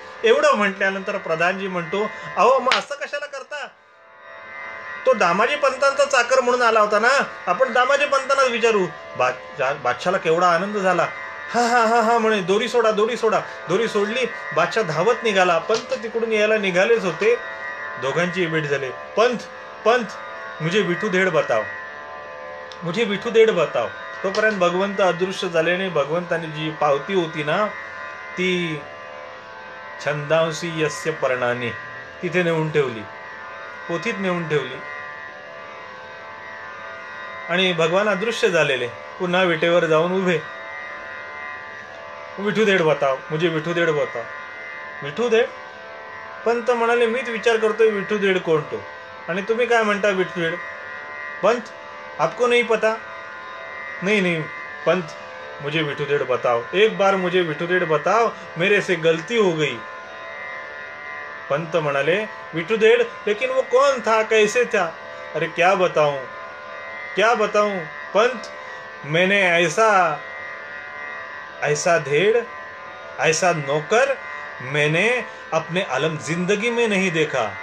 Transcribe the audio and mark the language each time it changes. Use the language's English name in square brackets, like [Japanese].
[Marathi] एवढं म्हटल्यानंतर प्रधानजी म्हणतो, अहो मग असं कशाला करता, तो दामाजी पंतांचा चाकर म्हणून आला होता ना, आपण दामाजी पंतांनाच विचारू. बादशाला केवढा आनंद झाला. हा हा हा हा म्हणे, दोरी सोडा दोरी सोडा. दोरी सोडली, बादशाह धावत निघाला. पंत तिकडून यायला निघालेच होते. दोघांची भेट झाली. [Hindi] पंत पंत मुझे विठू धेड बताव, मुझे विठू धेड बताव. [Marathi] तोपर्यंत भगवंत अदृश्य झाल्याने भगवंताने जी पावती होती ना, ती छंदांसी यस्य पर्णाने तिथे नेऊन ठेवली, पोथीत नेऊन ठेवली. आणि भगवान अदृश्य झालेले पुन्हा विटेवर जाऊन उभे. [Hindi] विठू धेड बताव, मुझे विठू धेड बताव. [Marathi] विठू धेड? पंत म्हणाले, मीच विचार करतोय विठू धेड कोण तो, आणि तुम्ही काय म्हणता विठू धेड? [Hindi] पंत आपको नहीं पता? नहीं नहीं पंत, मुझे विठू धेड बताओ, एक बार मुझे विठू धेड बताओ, मेरे से गलती हो गई. [Marathi] पंत म्हणाले, विठू धेड, [Hindi] लेकिन वो कौन था, कैसे था? अरे क्या बताऊं, क्या बताऊं पंत, मैंने ऐसा धेड़, ऐसा नौकर मैंने अपने अलम जिंदगी में नहीं देखा.